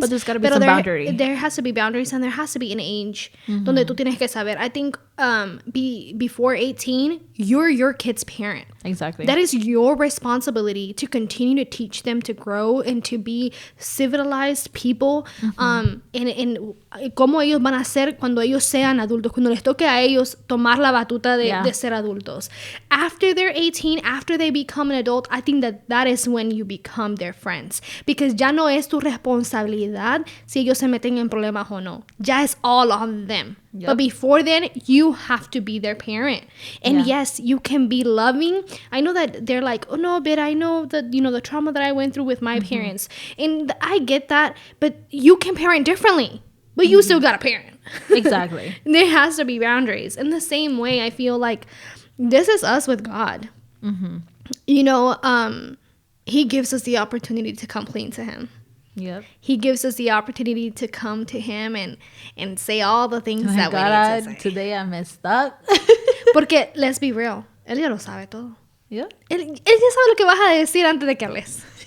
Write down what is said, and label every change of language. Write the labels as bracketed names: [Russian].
[English] But there's got to be some boundary. There has to be boundaries, and there has to be an age [Spanish] donde tú tienes que saber. [English] I think before 18, you're your kid's parent. Exactly. That is your responsibility to continue to teach them to grow and to be civilized people. And [Spanish] cómo ellos van a ser cuando ellos sean adultos, cuando les toque a ellos tomar la batuta de ser adultos. [English] After they're 18, after they become an adult, I think that is when you become their friends. Because [Spanish] ya no es tu responsabilidad si ellos se meten en problemas o no. Ya es [English] all on them. Yep. But before then, you have to be their parent. And yes, you can be loving. I know that they're like, oh no, but I know that, the trauma that I went through with my parents. And I get that, but you can parent differently. But you still got a parent. Exactly. There has to be boundaries. In the same way, I feel like this is us with God. He gives us the opportunity to come clean to him. Yep. He gives us the opportunity to come to him and say all the things that we need to say. Today I messed up. [Spanish] Porque, [English] let's be real, [Spanish] él ya lo sabe todo. [English] Yep. [Spanish] Él ya sabe lo que vas a decir antes de que hables.